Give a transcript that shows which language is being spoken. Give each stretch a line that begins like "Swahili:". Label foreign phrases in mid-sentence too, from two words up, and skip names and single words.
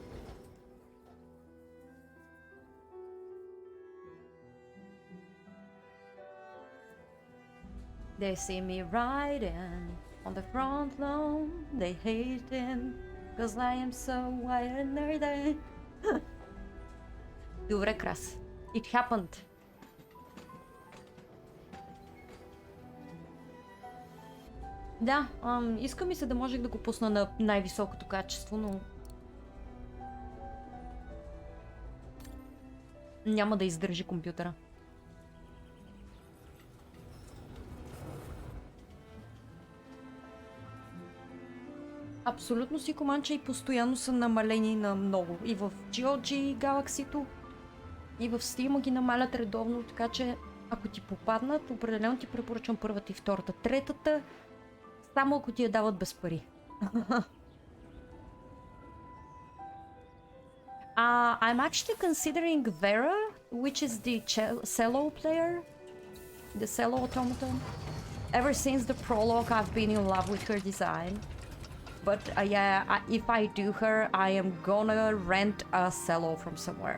English: They see me riding on the front lawn, they hating, cause I am so wired.
Bulgarian: Добре, Крас.
English: It happened.
Bulgarian: Да, иска ми се да можех да го пусна на най-високото качество, но няма да издържи компютъра. Абсолютно си команча и постоянно са намалени на много. И в GOG Galaxy-то, и в Steam ги намалят редовно, така че ако ти попаднат, определено ти препоръчвам първата и втората. Третата, само ако ти я дават без пари.
English: I'm actually considering Vera, which is the cello player, the cello automaton. Ever since the prologue, I've been in love with her design. But yeah, if I do her, I am gonna rent a cello from somewhere.